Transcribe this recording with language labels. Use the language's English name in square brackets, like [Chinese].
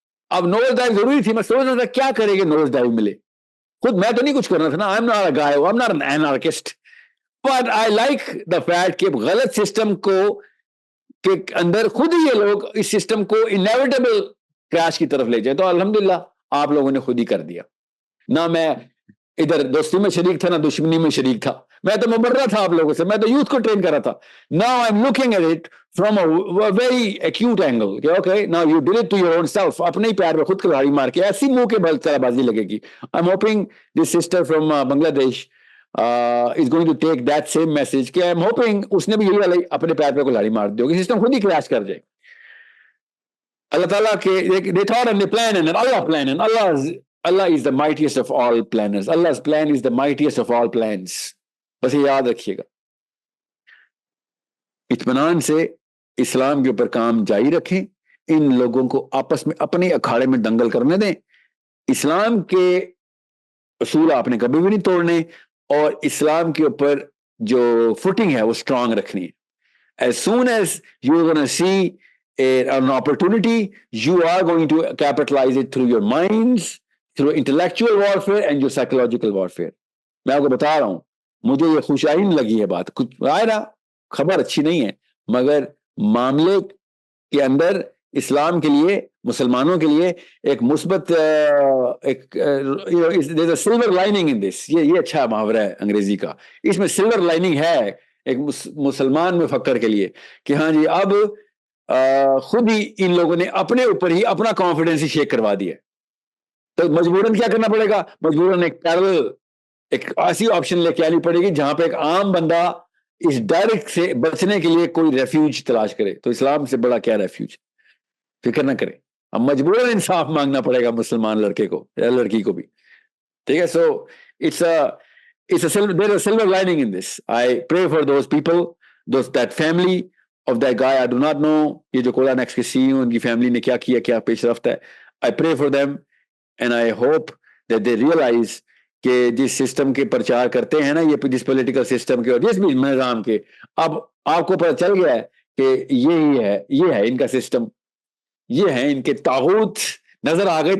[Urdu] اب نوز ڈائیو ضروری تھی, میں سوچ رہا تھا کیا کرے کہ نوز ڈائیو ملے. خود میں تو نہیں کچھ کرنا تھا نا, [English] I am not a guy, I am not an anarchist, but I like the fact [Urdu] کہ غلط سسٹم کو کے اندر خود ہی یہ لوگ اس سسٹم کو انیویٹیبل کریش کی طرف لے جائے. تو الحمدللہ آپ لوگوں نے خود ہی کر دیا. نہ میں ادھر دوستی میں شریک تھا نہ دشمنی میں شریک تھا, میں تو مبرہ تھا آپ لوگوں سے, میں تو یوتھ کو ٹرین کر رہا تھا. [English] Now I'm looking at it from a very acute angle. Okay, now you did it to your own self. [Urdu] اپنے ہی پیار میں خود کلہاڑی مار کے ایسی منہ کے بل طرح بازی لگے گی. [English] I'm hoping this sister from Bangladesh is going to take that same message [Urdu] کہ [English] I'm hoping [Urdu] اس نے بھی یہی والی اپنے پیر پہ کلہاڑی مار دی ہوگی, سسٹم خود ہی کریش کر جائے. اللہ تعالیٰ کے [English] they thought and they planned and Allah planned and Allah is the mightiest of all planners. Allah's plan is the mightiest of all plans. [Urdu] بس یہ یاد رکھیے گا. اطمینان سے اسلام کے اوپر کام جاری رکھیں, ان لوگوں کو آپس میں اپنے اکھاڑے میں دنگل کرنے دیں. اسلام کے اصول آپ نے کبھی بھی نہیں توڑنے, اور اسلام کے اوپر جو فوٹنگ ہے وہ اسٹرانگ رکھنی ہے. [English] As soon as you're going to see an opportunity, you are going to capitalize it through your minds, through intellectual warfare and your psychological warfare. [Urdu] میں آپ کو بتا رہا ہوں, مجھے یہ خوشائن لگی ہے بات, کچھ ظاہرہ خبر اچھی نہیں ہے, مگر معاملے کے اندر اسلام کے لیے, مسلمانوں کے لیے ایک مثبت ایک [English] Silver lining in this. [Urdu] یہ اچھا محاورہ ہے انگریزی کا, اس میں سلور لائننگ ہے ایک مسلمان مفکر کے لیے کہ ہاں جی اب خود ہی ان لوگوں نے اپنے اوپر ہی اپنا کانفیڈنس ہی شیک کروا دیا. تو مجبوراً کیا کرنا پڑے گا, مجبوراً ایک ایسی آپشن لے کے آنی پڑے گی جہاں پہ ایک عام بندہ اس ڈائریکٹ سے بچنے کے لیے کوئی ریفیوج تلاش کرے. تو اسلام سے بڑا کیا ریفیوج, فکر نہ کرے. اب مجبوراً انصاف مانگنا پڑے گا مسلمان لڑکے کو یا لڑکی کو بھی, ٹھیک ہے. سو [English] it's a silver lining in this. I pray for those people, that family of that guy. I do not know [Urdu] یہ جو کولا نیکس کے CEO ان کی فیملی نے کیا کیا, کیا پیش رفت ہے. [English] I pray for them and I hope that they realize [Urdu] کہ جس سسٹم کے پرچار کرتے ہیں نا, یہ جس پولیٹیکل سسٹم کے اور جس بھی نظام کے, اب آپ کو پتہ چل گیا ہے کہ یہ ہے ان کا سسٹم, یہ ہے ان کے طاغوت نظر آ گئے.